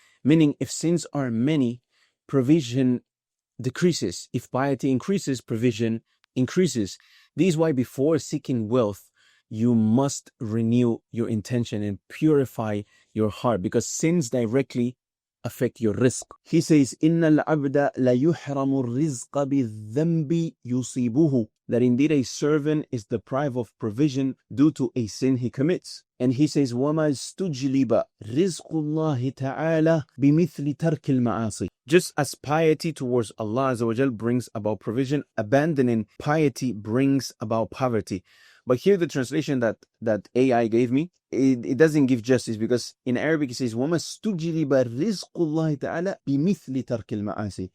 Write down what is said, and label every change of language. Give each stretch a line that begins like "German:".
English: Meaning, if sins are many, provision decreases. If piety increases, provision increases. This is why before seeking wealth, you must renew your intention and purify your heart, because sins directly affect your rizq. He says,
Arabic: إِنَّ الْعَبْدَ لَيُحْرَمُ الرِّزْقَ بِالذَّنْبِ يُصِيبُهُ.
English: That indeed a servant is deprived of provision due to a sin he commits. And he says,
Arabic: وَمَا اسْتُجْلِبَ رِزْقُ اللَّهِ تَعَالَى بِمِثْلِ تَرْكِ الْمَعَاصِي.
English: Just as piety towards Allah Azza wa Jal brings about provision, abandoning piety brings about poverty. But here the translation that AI gave me, it doesn't give justice, because in Arabic it says
Arabic: وَمَا اسْتُجْلِبَ رِزْقُ اللَّهِ تَعَالَى بِمِثْلِ تَرْكِ الْمَعَاصِي.